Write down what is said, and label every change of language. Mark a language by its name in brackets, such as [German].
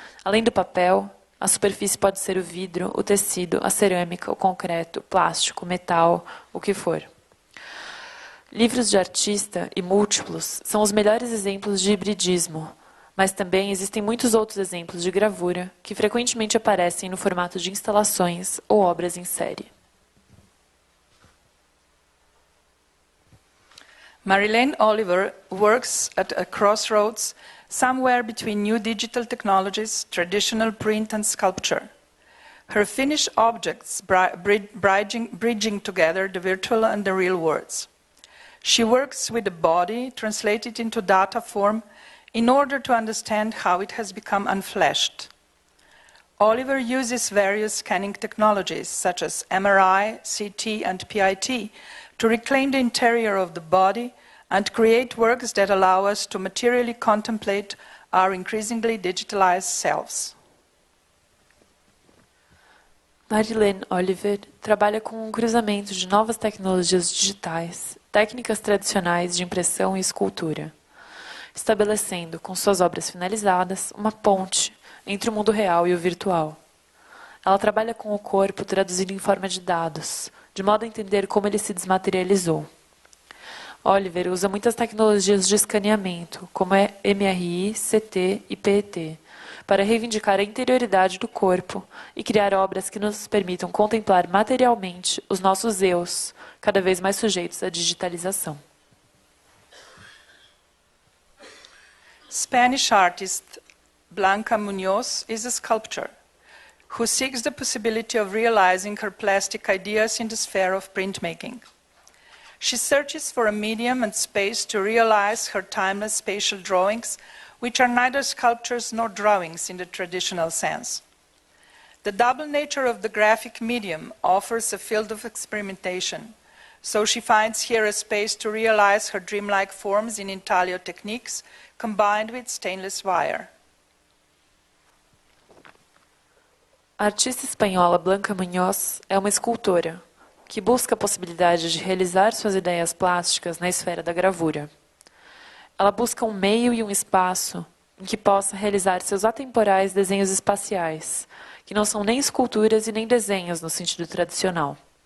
[Portuguese] Além do papel, a superfície pode ser o vidro, o tecido, a cerâmica, o concreto, o plástico, o metal, o que for. Livros de artista e múltiplos são os melhores exemplos de hibridismo, mas também existem muitos outros exemplos de gravura que frequentemente aparecem no formato de instalações ou obras em série. [English] Marilyn Oliver works at a crossroads somewhere between new digital technologies, traditional print and sculpture. Her finished objects bridging together the virtual and the real worlds. She works with the body, translated into data form, in order to understand how it has become unfleshed. Oliver uses various scanning technologies, such as MRI, CT, and PIT, to reclaim the interior of the body and create works that allow us to materially contemplate our increasingly digitalized selves. [Portuguese] Marilyn Oliver trabalha com um cruzamento de novas tecnologias digitais, técnicas tradicionais de impressão e escultura, estabelecendo, com suas obras finalizadas, uma ponte entre o mundo real e o virtual. Ela trabalha com o corpo traduzido em forma de dados, de modo a entender como ele se desmaterializou. Oliver usa muitas tecnologias de escaneamento, como MRI, CT e PET, para reivindicar a interioridade do corpo e criar obras que nos permitam contemplar materialmente os nossos eus, cada vez mais sujeitos à digitalização. [English] Spanish artist Blanca Munoz is a sculptor who seeks the possibility of realizing her plastic ideas in the sphere of printmaking. She searches for a medium and space to realize her timeless spatial drawings, which are neither sculptures nor drawings in the traditional sense. The double nature of the graphic medium offers a field of experimentation, so she finds here a space to realize her dreamlike forms in intaglio techniques combined with stainless wire. [Portuguese] A artista espanhola Blanca Munoz é uma escultora que busca a possibilidade de realizar suas ideias plásticas na esfera da gravura. Ela busca um meio e um espaço em que possa realizar seus atemporais desenhos espaciais, que não são nem esculturas e nem desenhos no sentido tradicional.